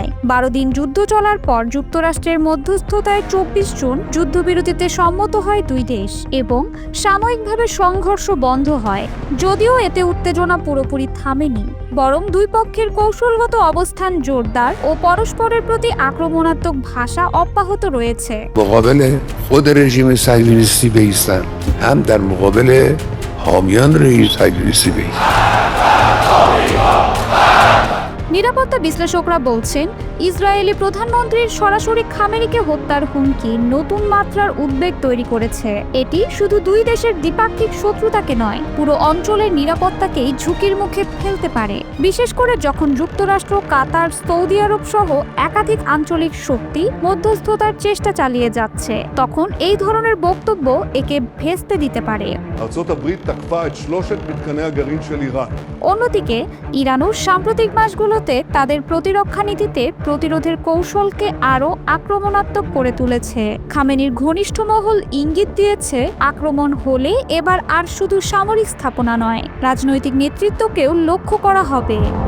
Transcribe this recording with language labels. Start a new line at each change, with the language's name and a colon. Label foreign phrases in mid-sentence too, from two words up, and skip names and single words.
Bangla: 12 দিন যুদ্ধ চলার পর যুক্তরাষ্ট্রের মধ্যস্থতায় 24 জুন যুদ্ধবিরতিতে সম্মত হয় দুই দেশ এবং সাময়িকভাবে সংঘর্ষ বন্ধ হয়। যদিও এতে উত্তেজনা পুরোপুরি থামেনি, বরং দুই পক্ষের কৌশলগত অবস্থান জোরদার ও পরস্পরের প্রতি আক্রমণাত্মক ভাষা অব্যাহত রয়েছে।
Persian: مقابل خود رژیم صهیونیستی بایستند، هم در مقابل حامیان رژیم صهیونیستی بایستند.
Bangla: নিরাপত্তা বিশ্লেষকরা বলছেন, ইসরায়েলি প্রধানমন্ত্রীর সরাসরি খামেনিকে হত্যার হুমকি নতুন মাত্রার উদ্বেগ তৈরি করেছে। এটি শুধু দুই দেশের দ্বিপাক্ষিক শত্রুতাকে নয়, পুরো অঞ্চলের নিরাপত্তাকেই ঝুঁকির মুখে ফেলতে পারে। বিশেষ করে যখন যুক্তরাষ্ট্র, কাতার, সৌদি আরব সহ একাধিক আঞ্চলিক শক্তি মধ্যস্থতার চেষ্টা চালিয়ে যাচ্ছে, তখন এই ধরনের বক্তব্য একে ভেস্তে দিতে পারে।
Hebrew: ארצות הברית תקפה את 3 מתקני הגרעין של איראן.
Bangla: অন্যদিকে ইরানও সাম্প্রতিক মাসগুলোতে তাদের প্রতিরক্ষা নীতিতে প্রতিরোধের কৌশলকে আরও আক্রমণাত্মক করে তুলেছে। খামেনির ঘনিষ্ঠ মহল ইঙ্গিত দিয়েছে, আক্রমণ হলে এবার আর শুধু সামরিক স্থাপনা নয়, রাজনৈতিক নেতৃত্বকেও লক্ষ্য করা হবে।